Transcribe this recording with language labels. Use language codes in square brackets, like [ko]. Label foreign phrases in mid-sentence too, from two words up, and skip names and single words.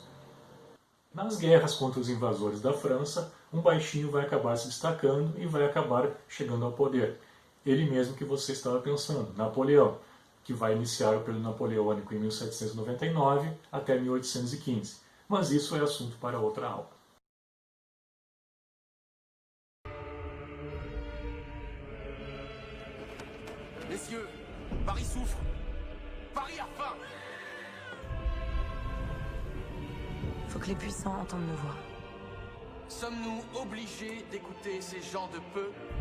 [pt] Nas guerras contra os invasores da França, um baixinho vai acabar se destacando e vai acabar chegando ao poder. Ele mesmo que você estava pensando, Napoleão, que vai iniciar o período napoleônico em 1799 até 1815. Mas isso é assunto para outra aula. [fr] Messieurs, Paris souffre. Paris a faim. Faut que les puissants entendent nos voix. Sommes-nous obligés d'écouter ces gens de peu?